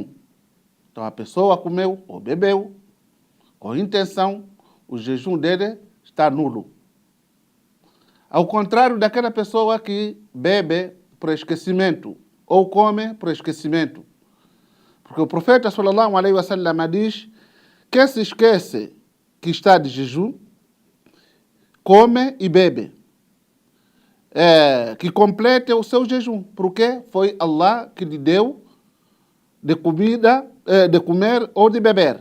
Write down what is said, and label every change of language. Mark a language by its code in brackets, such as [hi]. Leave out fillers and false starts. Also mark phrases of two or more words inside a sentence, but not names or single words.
[pt] Então a pessoa comeu ou bebeu com intenção, o jejum dele está nulo. Ao contrário daquela pessoa que bebe por esquecimento ou come por esquecimento. Porque o profeta [ar] صلى الله عليه وسلم [pt] diz: quem se esquece que está de jejum, come e bebe. Que complete o seu jejum, porque foi Allah que lhe deu de comida, de comer ou de beber.